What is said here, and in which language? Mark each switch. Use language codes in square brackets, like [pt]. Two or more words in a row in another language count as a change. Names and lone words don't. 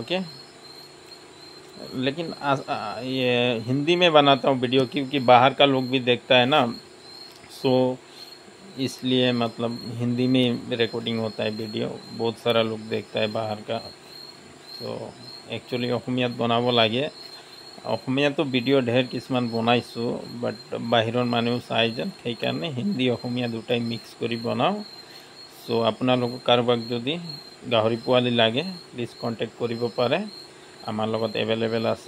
[hi] ओके, लेकिन ये हिंदी में बनाता हूँ वीडियो, क्योंकि बाहर का लोग भी देखता है ना, सो इसलिए मतलब हिंदी में रिकॉर्डिंग होता है वीडियो। बहुत सारा लोग देखता है बाहर का। तो एक्चुअली [as] অসমীয়াত বনাব লাগে। অসমীয়াতো ভিডিঅ' ঢেৰ কিছুমান বনাইছোঁ, বাট বাহিৰৰ মানুহ চাই যেন, সেইকাৰণে হিন্দী অসমীয়া দুটাই মিক্স কৰি বনাওঁ। চ' আপোনালোকক কাৰোবাক যদি গাহৰি পোৱালি লাগে, [en] please contact [as] কৰিব পাৰে, আমাৰ লগত এভেইলেবল আছে।